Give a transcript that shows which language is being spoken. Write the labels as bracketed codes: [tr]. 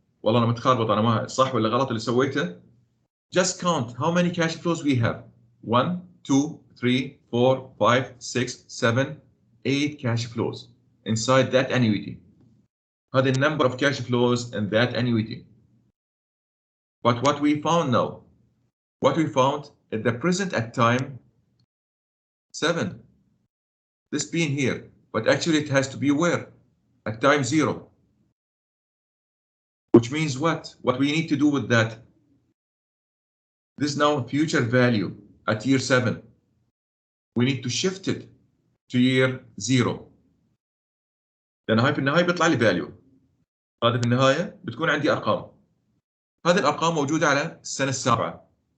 [ar] والله أنا متخربط أنا ما صح ولا غلط اللي سويته. [en] Just count how many cash flows we have. 1, 2, 3, 4, 5, 6, 7, 8 cash flows inside that annuity. هذا the number of cash flows in that annuity. But what we found now, what we found at the present at time 7. This being here, but actually it has to be where? At time 0. Which means what? What we need to do with that? This is now future value at year 7. We need to shift it to year 0. [ar] لأن هاي في النهاية بيطلع لي value. هذا في النهاية بتكون عندي أرقام. هذه الأرقام موجودة على السنة السابعة.